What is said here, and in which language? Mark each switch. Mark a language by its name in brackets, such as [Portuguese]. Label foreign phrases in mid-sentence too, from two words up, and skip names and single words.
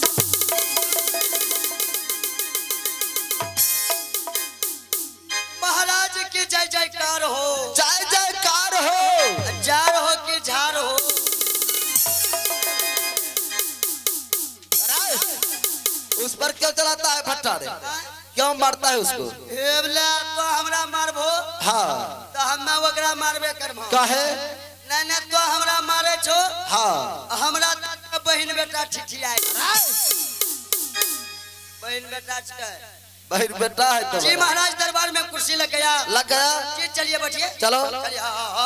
[Hindi] महाराज की जय जयकार हो, जय जयकार हो। जार हो कि झार हो। उस पर क्यों चलाता है फट्टा रे? क्यों मारता है उसको? [Angika] हेबला तो हमरा मारबो। [Hindi] हाँ, [Angika] तो हम ना ओकरा मारबे करबो। [Hindi] काहे? [Angika] नहीं नहीं, तो हमरा मारे छो। [Hindi] हाँ, [Angika] हमरा बहन बेटा ठिठियाए। बहन बेटा छे। [Hindi] बहन बेटा है तो। जी महाराज दरबार में कुर्सी लग गया। लग गया। जी चलिए बैठिए। चलो। चलिए हाँ।